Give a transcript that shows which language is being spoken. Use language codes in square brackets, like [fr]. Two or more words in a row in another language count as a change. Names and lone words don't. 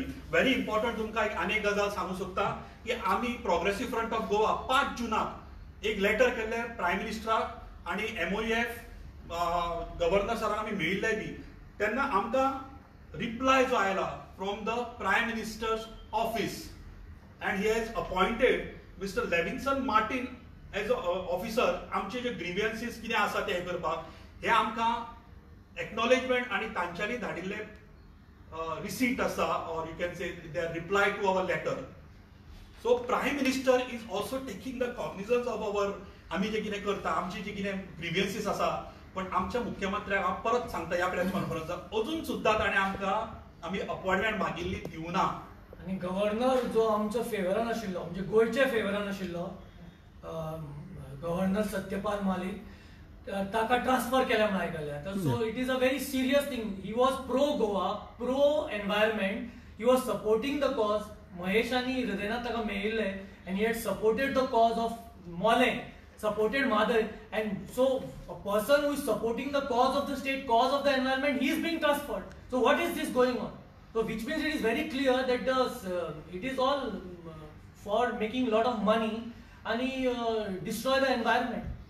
[en] very important [kok] तुमकां एक आनी एक गजाल सांगूं सोदता की आमी प्रोग्रेसिव्ह फ्रंट ऑफ गोवा 5 जुनाक एक लेटर केल्लें प्रायम मिनिस्टराक आनी MOEF गव्हर्नर सराक आमी मेळिल्ले बी. तेन्ना आमकां रिप्लाय जो आयला [en] from the Prime Minister's office, and he has appointed Mr. Levinson Martin as an officer. [kok] आमचे जे ग्रीव्हन्सीस कितें आसा ते करपाक, हे आमकां एक्नॉलेजमेंट आनी तांच्यांनी धाडिल्ले रिसीट आसा, [en] or you can say their reply to our letter. So Prime Minister is also taking the cognizance of our [kok] आमी जे कितें करता, आमची जे कितें ग्रीव्हन्सीस आसा. पण आमच्या मुख्यमंत्र्याक हांव परत सांगता ह्या प्रेस कॉन्फरन्साक, अजून सुद्दां ताणें आमी अपॉइंटमेंट मागिल्ली दिवना. आणि गव्हर्नर जो आमचो फेवरान आशिल्लो, म्हणजे गोंयच्या फेवरान आशिल्लो गव्हर्नर सत्यपाल मालिक, ताका ट्रान्सफर केल्या म्हणून आयकलें. [en] So it is a very serious thing. He was pro Goa, pro environment, he was supporting the cause. [kok] महेशानी हृदयनाथ ताका मेळिल्ले [en] and he had supported the cause of Mole, supported Madhai, and so a person who is supporting the cause of the state, cause of the environment, he is being transferred. So what is this going on? So which means it is very clear that it is all for making a lot of money and destroy the environment.